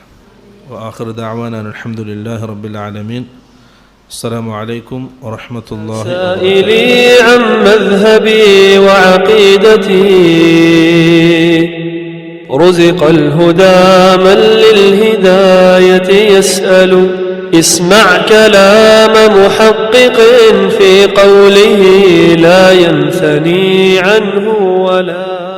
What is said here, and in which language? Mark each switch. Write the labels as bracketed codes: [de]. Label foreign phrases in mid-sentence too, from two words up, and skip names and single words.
[ar] وآخر دعوانا الحمد لله رب العالمين. السلام عليكم ورحمة الله വബറകാതുഹു. عن مذهبي وعقيدتي رزق الهدى من للهداية يسأل. اسمع كلام محقق في قوله لا ينثني عنه ولا